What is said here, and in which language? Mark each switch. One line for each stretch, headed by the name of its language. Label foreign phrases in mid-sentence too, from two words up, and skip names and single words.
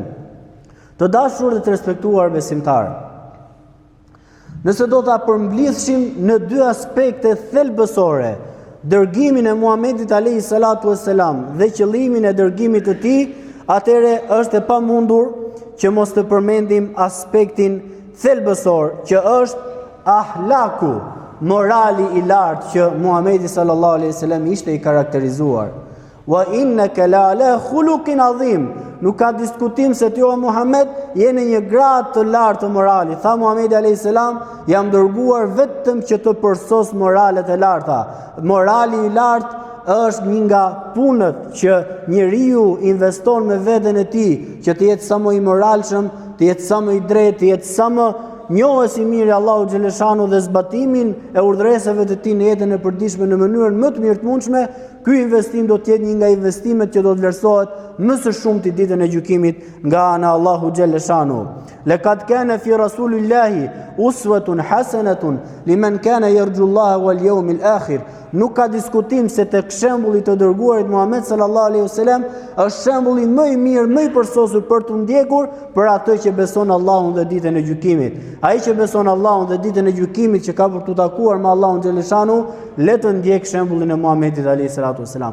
Albanian: Të dashur dhe të respektuar besimtar, nëse do ta përmbledhshim në dy aspekte thelbësore, dërgimin e Muhamedit
Arabic: عليه الصلاة والسلام
Albanian: dhe qëllimin e dërgimit të tij, atëre është e pamundur që mos të përmendim aspektin thelbësor që është ahlaku, morali i lartë që Muhamedi
Arabic: صلى الله عليه وسلم
Albanian: ishte i karakterizuar.
Arabic: وإنك لعلى خلق عظيم.
Albanian: Nuk ka diskutim se ti o Muhammed jeni një gradë të lartë të moralit. Tha Muhamedi
Arabic: عليه السلام,
Albanian: jam dërguar vetëm që të përsos moralet e larta. Morali i lartë është një nga punët që njeriu investon me veten e tij, që të jetë sa më i moralshëm, të jetë sa më i drejtë, të jetë sa më njohës i mirë Allahu xhaleshanu dhe zbatimin e urdhëresave të tij në jetën e përditshme në mënyrën më të mirë të mundshme, ky investim do të jetë një nga investimet që do të vlerësohet më së shumti ditën e gjykimit nga ana Allahu xhaleshanu.
Arabic: لقد كان في رسول الله أسوة حسنة لمن كان يرجو الله واليوم الآخر.
Albanian: Nuk ka diskutim se tek shembulli të dërguarit Muhammed
Arabic: صلى الله عليه وسلم
Albanian: është shembulli më i mirë, më i përsosur për të ndjekur për atë që beson Allahun dhe ditën e gjykimit. Ai që beson Allahun dhe ditën e gjykimit, që ka për të takuar me Allahun xhaleshanu, le të ndjek shembullin e Muhamedit
Arabic: عليه الصلاة والسلام.